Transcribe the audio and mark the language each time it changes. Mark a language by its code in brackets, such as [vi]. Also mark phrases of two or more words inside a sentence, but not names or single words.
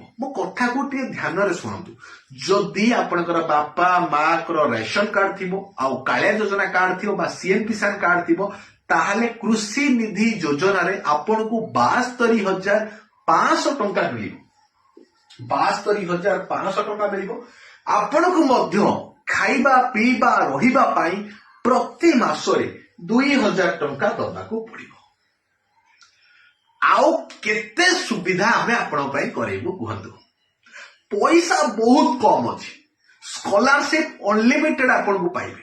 [or] ମୋ କଥା କୋ ଟେ ଧ୍ୟାନ ରେ ଶୁଣନ୍ତୁ। ଯଦି ଆପଣଙ୍କର ବାପା ମାଁ କୋ ରାସନ କାର୍ଡ ଥିବୋ, ଆଉ କାଳିଆ ଯୋଜନା କାର୍ଡ ଥିବୋ ବା ସିଏମ କିଷାନ କାର୍ଡ ଥିବୋ, ତାହାଲେ କୃଷି ନିଧି ଯୋଜନା ରେ ଆପଣଙ୍କୋ 72,500 ଟଙ୍କା ମିଳିବୋ। 72,500 ଟଙ୍କା ମିଳିବୋ। ଆପଣଙ୍କୁ ମଧ୍ୟ ଖାଇବା ପିଇବା ରହିବା ପାଇଁ ପ୍ରତି ମାସରେ 2000 ଟଙ୍କା ଦବାକୁ ପଡିବ। ଆଉ କେତେ ସୁବିଧା ଆମେ ଆପଣଙ୍କ ପାଇଁ କରେଇବୁ କୁହନ୍ତୁ। ପଇସା ବହୁତ କମ ଅଛି, [en] scholarship unlimited [or] ଆପଣଙ୍କୁ ପାଇବେ।